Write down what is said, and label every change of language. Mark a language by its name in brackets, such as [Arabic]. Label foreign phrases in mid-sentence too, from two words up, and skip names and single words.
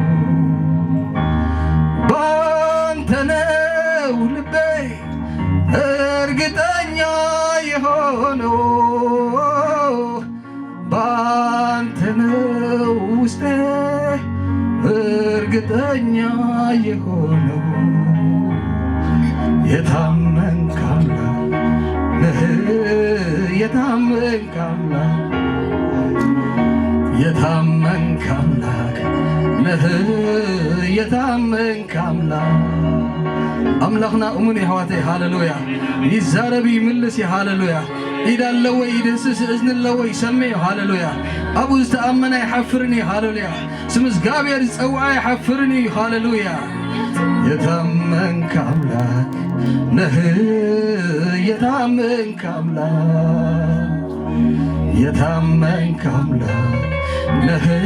[Amharic] ባንተ ነው ልቤ እርግጠኛ የሆነው ባንተ ነው ውስጤ እርግጠኛ የሆነው የታመንክ አምላክ ነህ የታመንክ አምላክ የታመንክ አምላክ ነህ የታመንክ አምላክ [Tigrinya] አምላኽና እሙን የሕዋተይ ሃሌሉያ ይዛረብ ይምልስ ሃሌሉያ ኢዳለወ ይድህስስ እዝንለወ ይሰምዕ ሃሌሉያ አቡ ዝተኣመነ ይሓፍርኒ ሃሌሉያ ስም እግዚአብሔር ዝፀውዐ ይሓፍርኒ ሃሌሉያ [Amharic] የታመንክ አምላክ ነህ የታመንክ አምላክ የታመንክ አምላክ ነህ